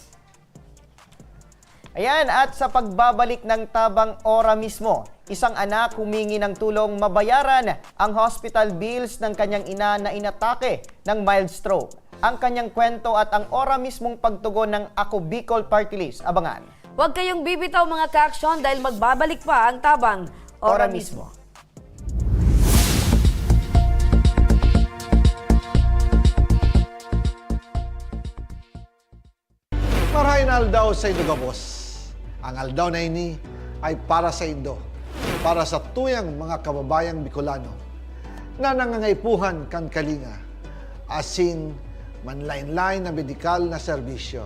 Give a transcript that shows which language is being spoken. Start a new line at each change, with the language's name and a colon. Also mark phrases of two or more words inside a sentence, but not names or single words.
Filipino: Ayan, at sa pagbabalik ng Tabang Ora mismo, isang anak humingi ng tulong mabayaran ang
English: hospital bills
Filipino: ng kanyang ina na inatake ng
English: mild stroke.
Filipino: Ang kanyang kwento at ang Ora mismong pagtugon ng Ako Bicol Party List. Abangan. Huwag kayong bibitaw mga ka-aksyon dahil magbabalik pa ang Tabang Ora mismo.
Bikol: Marahin aldaw sa Indo Gabos. Ang aldaw na ini ay para sa Indo, para sa tuyang mga kababayang Bicolano na nangangaipuhan kan kalinga, asin manlain-lain na medikal na serbisyo.